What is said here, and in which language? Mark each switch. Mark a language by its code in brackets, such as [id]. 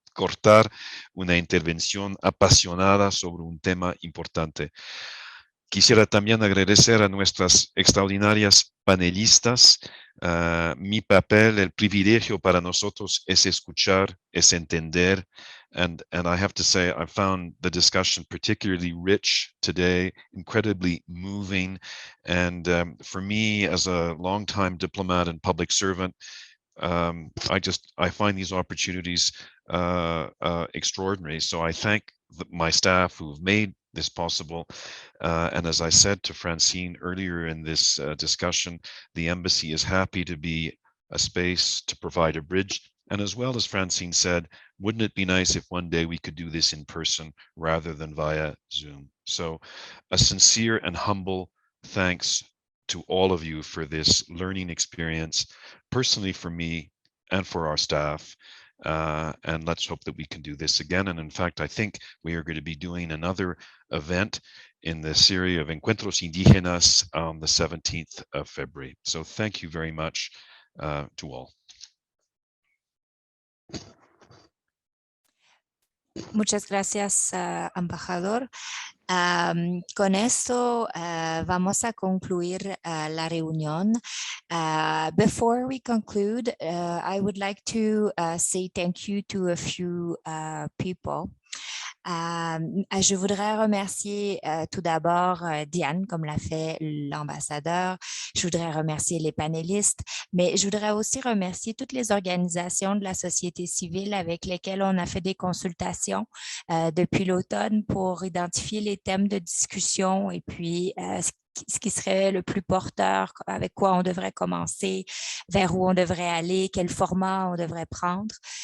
[es] Cortar una intervención apasionada sobre un tema importante. Quisiera también agradecer a nuestras extraordinarias panelistas. Mi papel, el privilegio para nosotros es escuchar, es entender. [en] And I have to say, I found the discussion particularly rich today, incredibly moving. And for me, as a longtime diplomat and public servant, I find these opportunities extraordinary. So I thank my staff who've made this possible. And as I said to Francine earlier in this discussion, the embassy is happy to be a space to provide a bridge. And as well as Francine said, wouldn't it be nice if one day we could do this in person rather than via Zoom? So a sincere and humble thanks to all of you for this learning experience, personally for me and for our staff. And let's hope that we can do this again. And in fact, I think we are going to be doing another event in the series of Encuentros Indígenas on the 17th of February. So thank you very much to all. [es] Muchas gracias, embajador. Con esto vamos a concluir la reunión. [en] Before we conclude, I would like to say thank you to a few people. [fr] Je voudrais remercier tout d'abord Diane, comme l'a fait l'ambassadeur. Je voudrais remercier les panélistes, mais je voudrais aussi remercier toutes les organisations de la société civile avec lesquelles on a fait des consultations depuis l'automne pour identifier les thèmes de discussion et puis ce qui serait le plus porteur, avec quoi on devrait commencer, vers où on devrait aller, quel format on devrait prendre.